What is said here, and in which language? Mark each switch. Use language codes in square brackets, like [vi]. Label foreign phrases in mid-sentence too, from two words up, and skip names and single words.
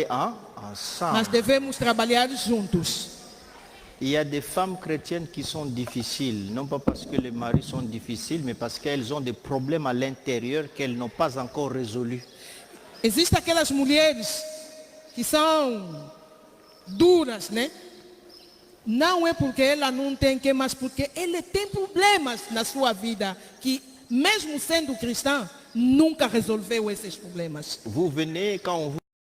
[pt] Nós [fr] ensemble. [pt] devemos trabalhar juntos. [fr] Il y a des femmes chrétiennes qui sont difficiles, non pas parce que les maris sont difficiles, mais parce qu'elles ont des problèmes à l'intérieur qu'elles n'ont pas encore résolus. [pt] Existem aquelas mulheres que são duras, né? Não é porque ela não tem que, mas porque ele tem problemas na sua vida que, mesmo sendo cristã, nunca resolveu esses problemas. [fr] Vous venez quand on vous